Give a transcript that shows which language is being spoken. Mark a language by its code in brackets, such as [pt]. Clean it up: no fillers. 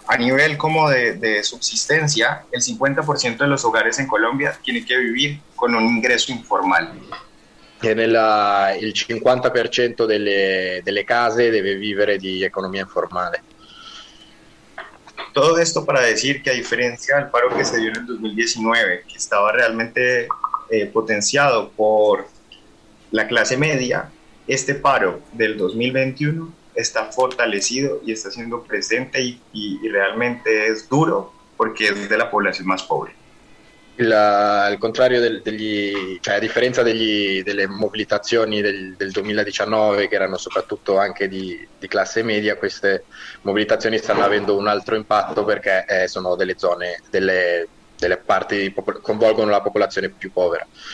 [es] a nivel como de subsistencia, el 50% de los hogares en Colombia tiene que vivir con un ingreso informal. Tiene el [it] 50% delle case deve vivere di economia informale. [es] Todo esto para decir que a diferencia del paro que se dio en el 2019, que estaba realmente potenciado por la clase media, este paro del 2021 está fortalecido y está siendo presente y realmente es duro porque es de la población más pobre. [it] Al contrario, cioè a differenza delle mobilitazioni del 2019, che erano soprattutto anche di classe media, queste mobilitazioni stanno avendo un altro impatto perché sono delle zone, delle parti che coinvolgono la popolazione più povera.